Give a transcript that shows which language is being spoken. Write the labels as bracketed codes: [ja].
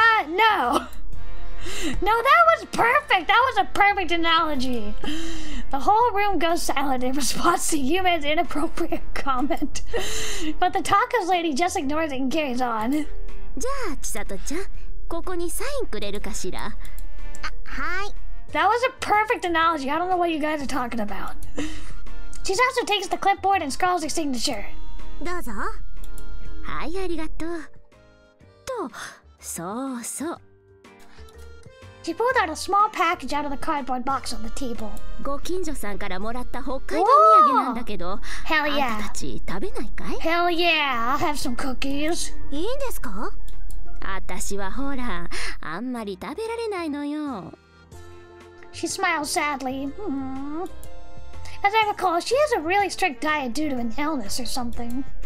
[en] No. No, that was perfect. That was a perfect analogy. The whole room goes silent in response to Yume's inappropriate comment. But the tacos lady just ignores it and carries on. [ja] じゃあ千里ちゃん、ここにサインくれるかしら。あ、はい。 [en] That was a perfect analogy. I don't know what you guys are talking about. Chisato takes the clipboard and scrawls her signature. [ja] どうぞ。はい、ありがとう。と、そうそう。 [en] She pulled out a small package out of the cardboard box on the table. [ja] ご近所さんからもらった北海道土産なんだけど、 [en] Hell [ja] あん [en] yeah. [ja] たたち食べないかい？ [en] Hell yeah, I'll have some cookies. [ja] いいんですか？あたしはほら、あんまり食べられないのよ。 [en] She smiles sadly. As I recall, she has a really strict diet due to an illness or something.